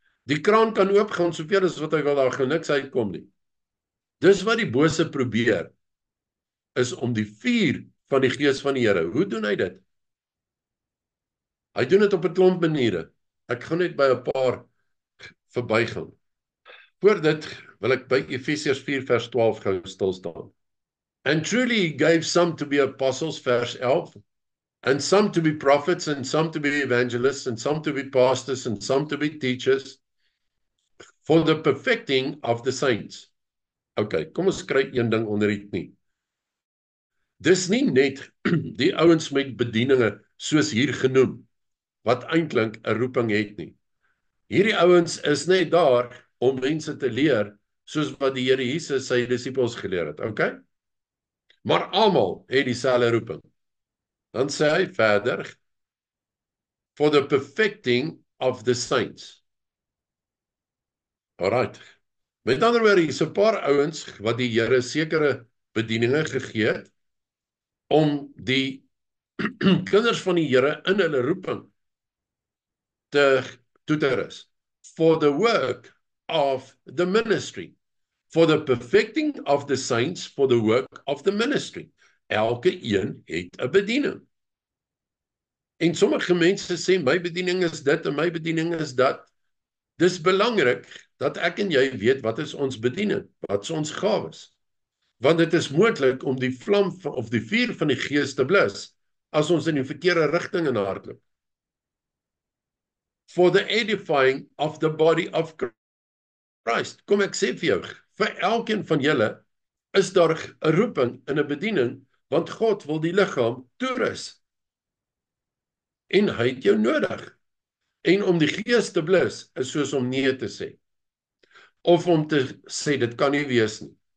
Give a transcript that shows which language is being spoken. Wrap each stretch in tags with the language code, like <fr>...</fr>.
<af>Die kraan kan oopgaan soveel as wat hy wil, daar gaan niks uitkom nie. Dis wat die bose probeer, is om die vuur van die Gees van die Here. Hoe doen hy dit? Hy doen dit op 'n klomp maniere. Ek gaan net by 'n paar verbygaan. Voor dit wil ek by Efesiërs 4 vers 12 gou stil staan.</af> <en>And truly he gave some to be apostles, vers 11, and some to be prophets, and some to be evangelists, and some to be pastors, and some to be teachers, for the perfecting of the saints.</en> <af>Okay, kom ons kry een ding onder die knie. Dis nie net die ouens met bedieninge, soos hier genoem, wat eintlik 'n roeping het nie. Hierdie ouens is net daar om mense te leer, soos wat die Here Jesus sy disippels geleer het, okay? Maar almal het dieselfde roeping. Dan sê hy verder,</af> <en>for the perfecting of the saints. Alright.</en> <af>Met ander woorde, hier's 'n paar ouens wat die Here sekere bedieninge gegee het om die kinders van die Here in hulle roeping toe te rus.</af> <en>For the work of the ministry. For the perfecting of the saints, for the work of the ministry.</en> <af>Elke een het 'n bediening. En sommige mense sê, my bediening is dit en my bediening is dat. Dis belangrik dat ek en jy weet wat is ons bediening, wat is ons gawes. Want dit is moontlik om die vlam of die vuur van die Gees te blus, as ons in die verkeerde rigting in hardloop.</af> <en>For the edifying of the body of Christ.</en> <af>Kom ek sê vir jou, vir elkeen van julle is daar 'n roeping in 'n bediening, want God wil die liggaam toerus. En hy het jou nodig. En om die Gees te blus, is soos om nee te sê. Of om te sê, dit kan nie wees nie.</af>